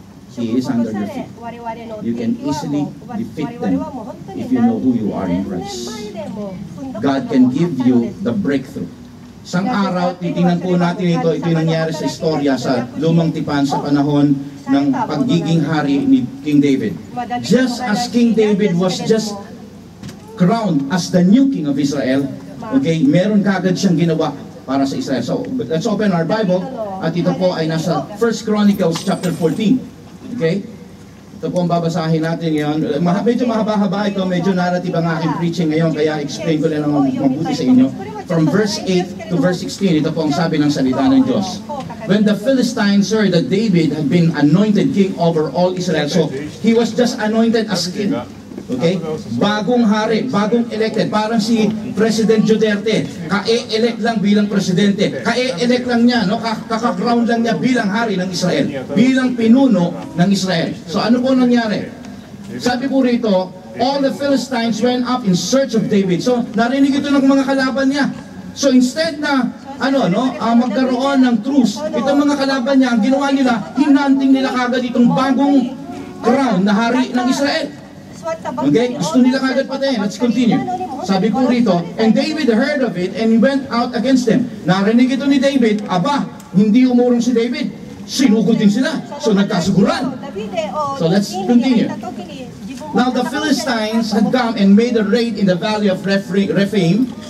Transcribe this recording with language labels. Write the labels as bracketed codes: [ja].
[en] He is under your feet. You can easily defeat them if you know who you are in Christ. God can give you the breakthrough. [tl] Isang araw, titingnan po natin ito yung nangyari sa istorya sa Lumang Tipan sa panahon ng pagiging hari ni King David. [en] Just as King David was just crowned as the new king of Israel, okay, meron kagad siyang ginawa para sa Israel. So, let's open our Bible at ito po ay nasa 1 Chronicles chapter 14. Okay? [tl] Ito po ang babasahin natin ngayon. Medyo mahaba-haba ito, medyo narrative ang aking preaching ngayon, kaya explain ko lang mabuti sa inyo. From verse 8 to verse 16, ito po ang sabi ng salita ng Diyos. [en] When the Philistines heard that David had been anointed king over all Israel, so he was just anointed as king. [tl] Okay? Bagong hari, bagong elected. Parang si President Duterte, ka-elect lang bilang presidente. Ka-elect lang niya, no? Kaka-crown lang niya bilang hari ng Israel. Bilang pinuno ng Israel. So ano po nangyari? [en] Sabi po rito, all the Philistines went up in search of David. [tl] So narinig ito ng mga kalaban niya. So instead na magkaroon ng truce, itong mga kalaban niya, ang ginawa nila, hinanting nila kagad itong bagong crown na hari ng Israel. Okay, gusto nila kagad patayin. Let's continue. [en] Sabi po rito, and David heard of it and he went out against them. [tl] Narinig ito ni David, aba, hindi umurong si David. Sinugod din sila. So nagkasuguran. So let's continue. [en] Now the Philistines had come and made a raid in the valley of Rephaim.